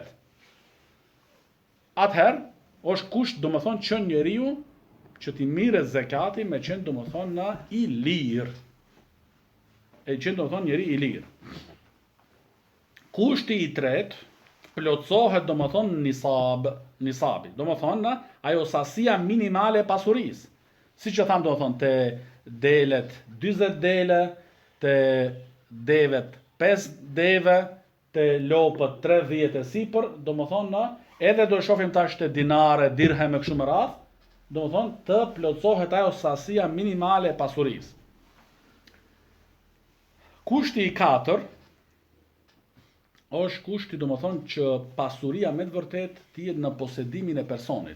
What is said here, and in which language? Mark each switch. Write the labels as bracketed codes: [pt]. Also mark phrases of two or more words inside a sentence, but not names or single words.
[sq] Atëherë, është kusht domethënë që njeriu që t'i mirë zakati me qenë domethënë i lirë. E qenë domethënë njeri i lirë. Kushti i tretë plotësohet domethënë nisabi. Domethënë ajo sasia minimale e pasurisë. Siç e tham domethënë te delet 40 dele, te devet 5 deve, te lopët 30 e sipër, domethënë edhe do shohim tash te dinare, dirhem e kështu me radhë, domethënë të plotësohet ajo sasia minimale e pasurisë. Kushti i katër është kushti domethënë që pasuria me të vërtet të jetë në posedimin e personit.